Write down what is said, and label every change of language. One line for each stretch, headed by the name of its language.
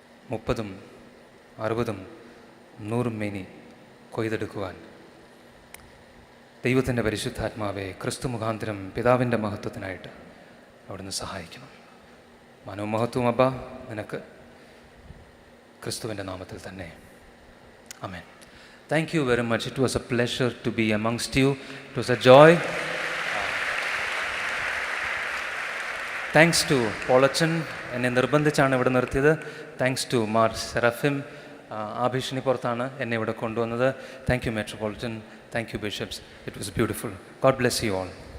Malayalam: 30, 60, 100 മേനി കൊയ്തെടുക്കുവാൻ ദൈവത്തിൻ്റെ പരിശുദ്ധാത്മാവെ ക്രിസ്തു മുഖാന്തരം പിതാവിൻ്റെ മഹത്വത്തിനായിട്ട് അവിടുന്ന് സഹായിക്കണം. മനോമഹത്വം അബ്ബ നിനക്ക്, ക്രിസ്തുവിൻ്റെ നാമത്തിൽ തന്നെ.
English: ആമേൻ. Thank you very much. It was a pleasure to be amongst you. It was a joy. Thanks to Polachan,
Malayalam: എന്നെ നിർബന്ധിച്ചാണ് ഇവിടെ നിർത്തിയത്.
English: thanks to Mar Serafim,
Malayalam: ആഭീഷണി പുറത്താണ് എന്നെ ഇവിടെ കൊണ്ടുവന്നത്.
English: Thank you metropolitan, thank you bishops. It was beautiful. God bless you all.